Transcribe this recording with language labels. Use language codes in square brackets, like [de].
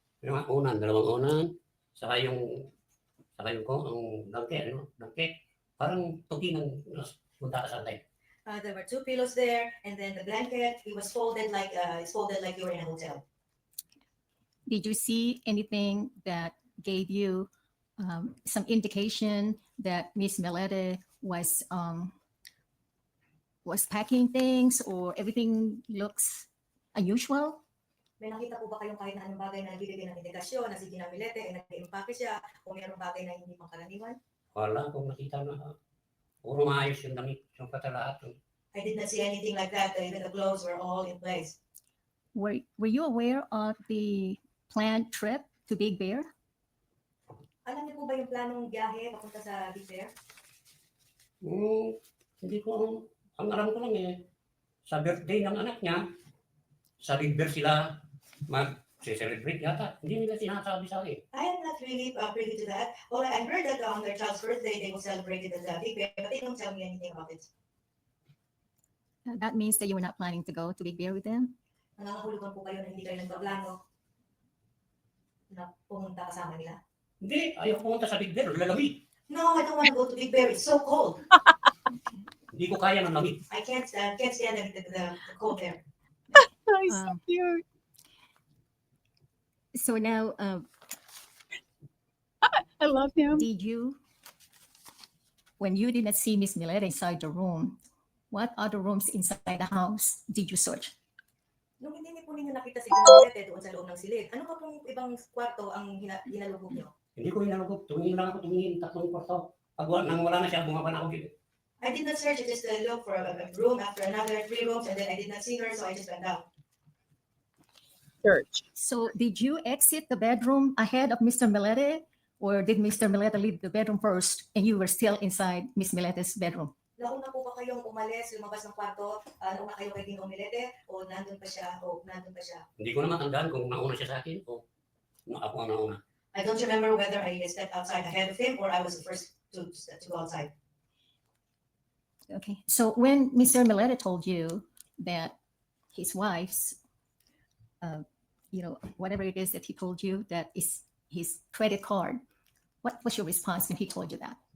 [tl] Yung mga unan, dalawang unan, saka yung ang dangke, parang tugi ng punta ka sa tayo. [en] There were two pillows there, and then the blanket, it was folded like you were in a hotel. Did you see anything that gave you some indication that Miss Millete was packing things or everything looks unusual? [tl] May nakita po ba kayong kahit na anong bagay na nagbibigay ng indikasyon na si Gina Millete ay nag-impake siya o mayroong bagay na hindi pangkaraniwan? Wala akong nakita na puro maayos yung damit, yung katalahat. [en] I did not see anything like that. Even the clothes were all in place. Were you aware of the planned trip to Big Bear? [tl] Alam niyo po ba yung planong biyahe papunta sa Big Bear? Hindi ko, ang alam ko lang sa birthday ng anak niya, sa Big Bear sila mag-celebrate yata. Hindi nila sinasabi sa akin. [en] I am not really privy to that. Well, I heard that on their child's birthday, they will celebrate it at the Big Bear, but they don't tell me anything about it. That means that you were not planning to go to Big Bear with them? [tl] Nangangahulugan po kayo na hindi kayo nagpaplano na pumunta kasama nila? Hindi, ayaw pumunta sa Big Bear, lalamig. [en] No, I don't want to go to Big Bear. It's so cold. [tl] Hindi ko kaya ng lamig. [en] I can't stand the cold there. Oh, so cute. So now, I love him. When you did not see Miss Millete inside the room, what other rooms inside the house did you search? [tl] Nung hindi po ninyo nakita si Gina Millete doon sa loob ng silid, ano pa pong ibang kwarto ang hinalugog niyo? Hindi ko hinalugog. Tumingin lang ako, tatlong kwarto. Pag wala na siya, bumaba na ako dito. [en] I did not search. I just looked for a room after another, 3 rooms, and then I did not see her, so I just went down. Search. So did you exit the bedroom ahead of Mr. Millete, or did Mr. Millete leave the bedroom first and you were still inside Miss Milete's bedroom? [tl] Nauna po ba kayong umalis, lumabas ng kwarto, nauna kayo kay Ginong Millete, o nandun pa siya? Hindi ko na matandaan kung nauna siya sa akin o ako ang nauna. [en] I don't remember whether I stepped outside ahead of him or I was the first to go outside. Okay. So when Mr. Millete told you that his wife's, whatever it is that he told you that is his credit card, what was your response when he told you that?